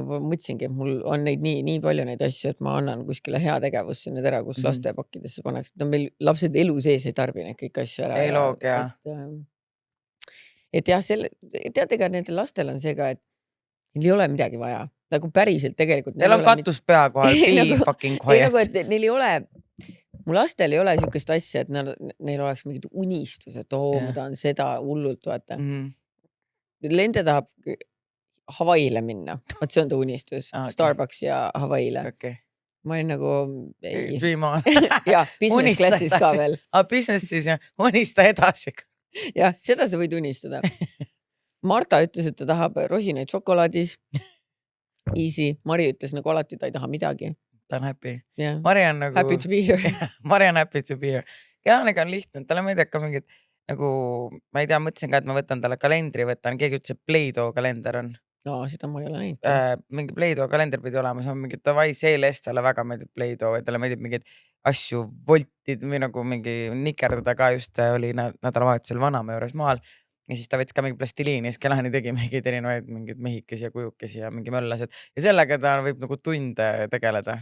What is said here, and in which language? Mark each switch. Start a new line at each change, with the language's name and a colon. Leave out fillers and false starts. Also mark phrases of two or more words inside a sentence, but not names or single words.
Estonian: Ma mõtlesingi, et mul on neid nii palju neid asju, et ma annan kuskile hea tegevusse need ära, kus lastepakkidesse pannaks. No meil lapsed elu sees ei tarbi neid kõik asju ära. Ei loog, jah. Et jah, tead, ega nendel lastel on see ka, et neil ei ole midagi vaja. Nagu päriselt tegelikult. Neil on katus pea kohal,
English: be fucking quiet.
Estonian: Nagu, et neil ei ole, mu lastel ei ole siukest asja, et neil oleks mingid unistused, ma tahan seda hullult, vaata. Lende tahab Hawaiile minna. Vaat see on ta unistus. Starbucks ja Hawaiile. Okay. Ma olin nagu...
English: Dream on.
Estonian: Ja, business classis ka veel. Businessis ja unista edasi. Ja, seda sa võid unistada. Marta ütles, et ta tahab rosinaid šokolaadis. Easy. Mari ütles nagu alati, ta ei taha midagi. Ta on happy. Yeah. Mari on nagu...
English: Happy to be here.
Estonian: Mari on
English: happy to be here.
Estonian: Kelaniga on lihtne. Talle meeldib ka mingid... Nagu, ma ei tea, mõtlesin ka, et ma võtan talle kalendri, keegi ütles, et Play-Doh kalender on. No, seda ma ei ole näinud. Mingi Play-Doh kalender pidi olema, see on mingi davai seeles, talle väga meeldib Play-Doh ja talle meeldib mingid asju voltid või nagu mingi nikerdada ka just oli nädalavahetusel vanaema juures maal ja siis ta võttis ka mingi plastiliini ja siis Kelani tegi mingid erinevaid mingid mehikesi ja kujukesi ja mingi möllased ja sellega ta võib nagu tunde tegeleda.